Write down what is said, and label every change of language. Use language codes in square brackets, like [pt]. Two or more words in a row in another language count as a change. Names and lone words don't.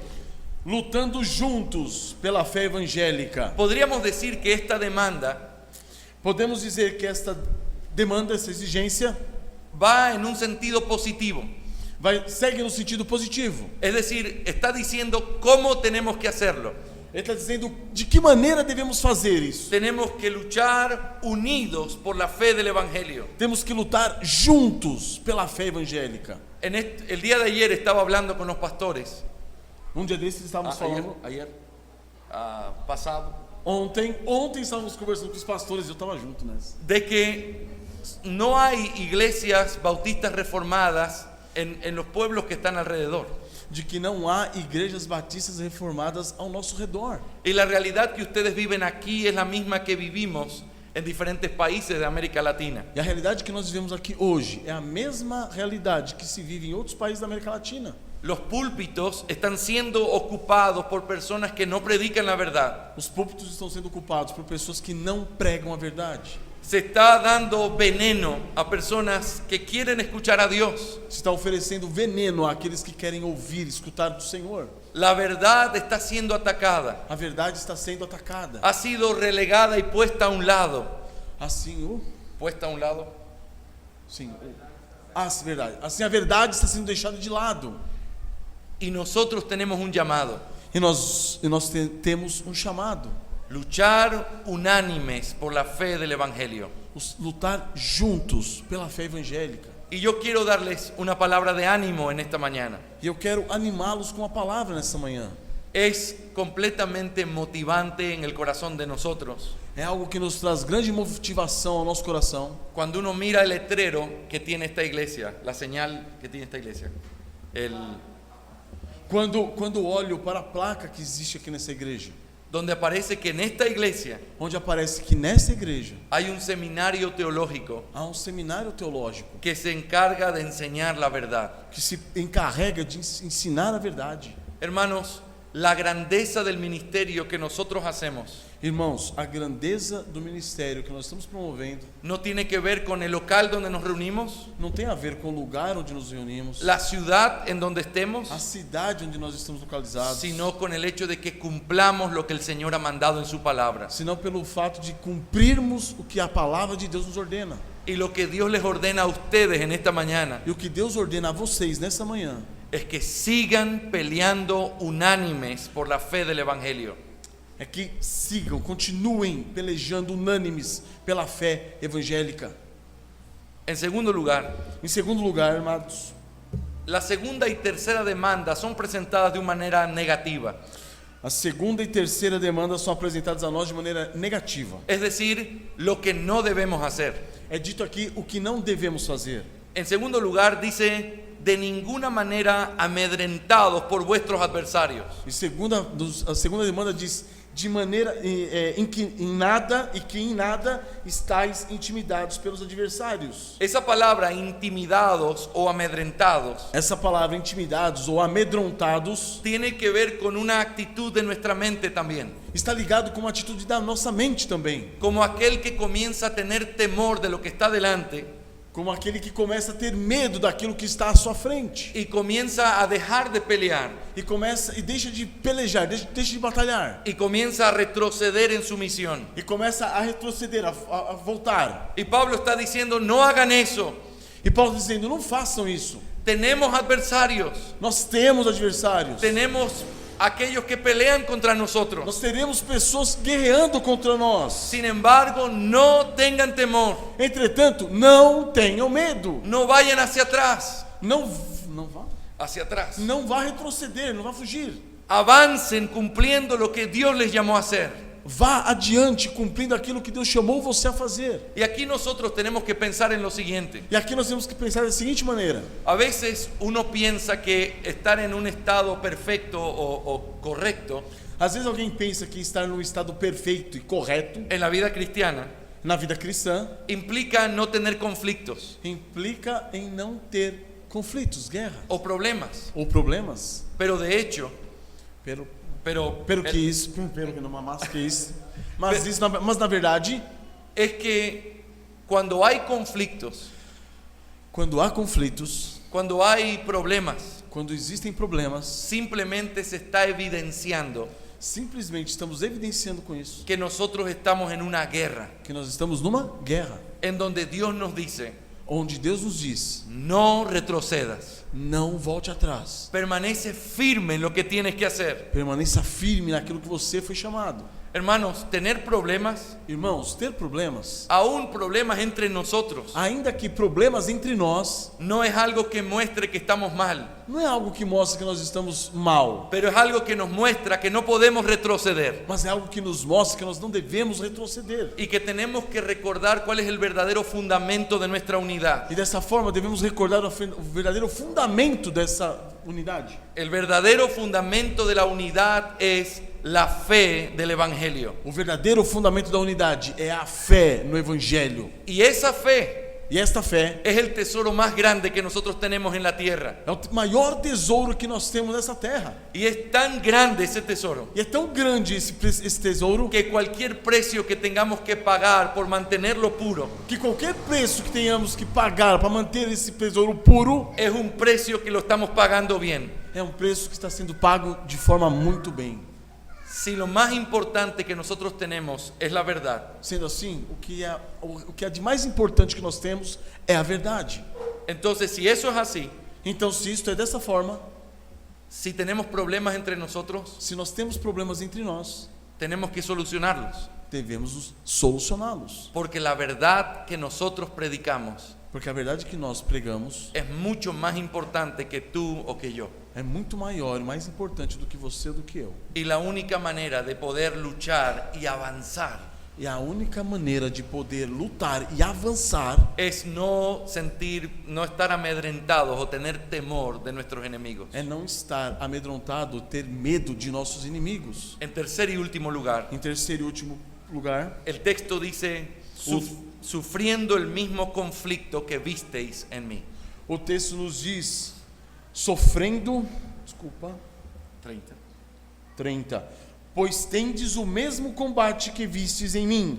[pt] lutando juntos pela fé evangélica. [es] Podríamos decir que esta demanda [pt] Podemos dizer que esta demanda, essa exigência, [es] va en un sentido positivo. [pt] segue no sentido positivo. [es] Es decir, está diciendo cómo tenemos que hacerlo. [pt] Ele está dizendo de que maneira devemos fazer isso. [es] Tenemos que luchar unidos por la fe del Evangelio. [pt] Temos que lutar juntos pela fé evangélica. [es] El día de ayer estaba hablando con los pastores. [pt] Um dia desses estávamos falando, [es] Pasado. [pt] ontem estávamos conversando com os pastores e eu estava junto nessa. [es] De que no hay iglesias bautistas reformadas en los pueblos que están alrededor. [pt] De que não há igrejas batistas reformadas ao nosso redor. [es] Y la realidad que ustedes viven aquí es la misma que vivimos en diferentes países de América Latina. [pt] E a realidade que nós vivemos aqui hoje é a mesma realidade que se vive em outros países da América Latina. [es] Los púlpitos están siendo ocupados por personas que no predican la verdad. [pt] Os púlpitos estão sendo ocupados por pessoas que não pregam a verdade. [es] Se está dando veneno a personas que quieren escuchar a Dios. [pt] Se está oferecendo veneno àqueles que querem ouvir, escutar do Senhor. [es] La verdad está siendo atacada. [pt] A verdade está sendo atacada. [es] Ha sido relegada y puesta a un lado. [pt] Assim, [es] Puesta a un lado. [pt] sim, verdade. Assim a verdade está sendo deixada de lado. [es] Y nosotros tenemos un llamado. [pt] E nós temos um chamado. [es] Luchar unánimes por la fe del Evangelio. [pt] Lutar juntos pela fé evangélica. [es] Y yo quiero darles una palabra de ánimo en esta mañana. [pt] E eu quero animá-los com a palavra nessa manhã. [es] es completamente motivante en el corazón de nosotros. [pt] É algo que nos traz grande motivação ao nosso coração. [es] Cuando uno mira el letrero que tiene esta iglesia, la señal que tiene esta iglesia, [pt] Quando olho para a placa que existe aqui nessa igreja, [es] donde aparece que en esta iglesia [pt] onde aparece que nessa igreja [es] hay un seminario teológico [pt] há um seminário teológico [es] que se encarga de enseñar la verdad. [pt] que se encarrega de ensinar a verdade. [es] Hermanos, la grandeza del ministerio que nosotros hacemos [pt] Irmãos, a grandeza do ministério que nós estamos promovendo [es] no tiene que ver con el local donde nos reunimos, [pt] não tem a ver com o lugar onde nos reunimos, [es] la ciudad en donde estemos, [pt] a cidade onde nós estamos localizados, [es] sino con el hecho de que cumplamos lo que el Señor ha mandado en su palabra. [pt] senão pelo fato de cumprirmos o que a palavra de Deus nos ordena. [es] Y lo que Dios les ordena a ustedes en esta mañana [pt] E o que Deus ordena a vocês nessa manhã [es] es que sigan peleando unánimes por la fe del Evangelio. [pt] é que sigam, continuem pelejando unânimes pela fé evangélica. [es] En segundo lugar, [pt] Em segundo lugar, amados, [es] la segunda y tercera demanda son presentadas de una manera negativa. [pt] a segunda e terceira demanda são apresentadas a nós de maneira negativa. [es] Es decir, lo que no debemos hacer. [pt] É dito aqui o que não devemos fazer. [es] En segundo lugar, dice, de ninguna manera amedrentados por vuestros adversarios. [pt] E a segunda demanda diz: de maneira em nada estáis intimidados pelos adversários. [es] Esa palabra, intimidados o amedrentados, [pt] Essa palavra intimidados ou amedrontados [es] tiene que ver con una actitud de nuestra mente también. [pt] está ligado com uma atitude da nossa mente também, [es] Como aquel que comienza a tener temor de lo que está delante [pt] como aquele que começa a ter medo daquilo que está à sua frente [es] y comienza a dejar de pelear [pt] e deixa de pelejar, deixa de batalhar [es] y comienza a retroceder en su misión. [pt] e começa a retroceder, a voltar. [es] Y Pablo está diciendo, no hagan eso. [pt] E Paulo dizendo: não façam isso. [es] Tenemos adversarios, [pt] Nós temos adversários. [es] tenemos aquellos que pelean contra nosotros. [pt] Nós teremos pessoas guerreando contra nós. [es] Sin embargo, no tengan temor, [pt] Entretanto, não tenham medo. [es] no vayan hacia atrás, [pt] Não [es] hacia atrás. [pt] vá retroceder, não vá fugir. [es] Avancen cumpliendo lo que Dios les llamó a hacer. [pt] Vá adiante cumprindo aquilo que Deus chamou você a fazer. [es] Y aquí nosotros tenemos que pensar en lo siguiente. [pt] E aqui nós temos que pensar da seguinte maneira: [es] A veces uno piensa que estar en un estado perfecto o correcto [pt] às vezes alguém pensa que estar num estado perfeito e correto [es] en la vida cristiana [pt] na vida cristã [es] implica no tener conflictos [pt] implica em não ter conflitos, guerra [es] o problemas. [pt] ou problemas. [es] Pero de hecho, [pt] Pero que isso, mas na verdade, [es] es que cuando hay conflictos, [pt] quando há conflitos, [es] cuando hay problemas, [pt] quando existem problemas, [es] simplemente se está evidenciando [pt] simplesmente estamos evidenciando com isso [es] que nosotros estamos en una guerra, [pt] que nós estamos numa guerra, [es] en donde Dios nos dice, [pt] onde Deus nos diz: [es] no retrocedas, [pt] não volte atrás, [es] permanece firme en lo que tienes que hacer. [pt] permaneça firme naquilo que você foi chamado. [es] Hermanos, tener problemas, [pt] Irmãos, ter problemas, [es] aún problemas entre nosotros, [pt] ainda que problemas entre nós, [es] no es algo que muestre que estamos mal, [pt] não é algo que mostra que nós estamos mal, [es] pero es algo que nos muestra que no podemos retroceder [pt] mas é algo que nos mostra que nós não devemos retroceder. [es] y que tenemos que recordar cuál es el verdadero fundamento de nuestra unidad. [pt] E dessa forma devemos recordar o verdadeiro fundamento dessa unidade. [es] El verdadero fundamento de la unidad es la fe del Evangelio. [pt] O verdadeiro fundamento da unidade é a fé no Evangelho. [es] Y esa fe [pt] E esta fé [es] es el tesoro más grande que nosotros tenemos en la tierra. [pt] é o maior tesouro que nós temos nessa terra. [es] Y es tan grande ese tesoro [pt] E é tão grande esse tesouro [es] que cualquier precio que tengamos que pagar por mantenerlo puro [pt] que qualquer preço que tenhamos que pagar para manter esse tesouro puro [es] es un precio que lo estamos pagando bien. [pt] é um preço que está sendo pago de forma muito bem. [es] Si lo más importante que nosotros tenemos es la verdad, [pt] Sendo assim, o que é de mais importante que nós temos é a verdade. [es] entonces si eso es así, [pt] Então, se isto é dessa forma, [es] si tenemos problemas entre nosotros, [pt] se nós temos problemas entre nós, [es] tenemos que solucionarlos. [pt] devemos solucioná-los. [es] Porque la verdad que nosotros predicamos [pt] Porque a verdade que nós pregamos [es] es mucho más importante que tú o que yo. [pt] é muito maior e mais importante do que você, do que eu. [es] Y la única manera de poder luchar y avanzar [pt] E a única maneira de poder lutar e avançar [es] es no estar amedrentados o tener temor de nuestros enemigos. [pt] é não estar amedrontado, ter medo de nossos inimigos. [es] En tercer y último lugar, [pt] Em terceiro e último lugar, [es] el texto dice, sufriendo el mismo conflicto que visteis en mí. [pt] o texto nos diz, sofrendo, 30, pois tendes o mesmo combate que vistes em mim.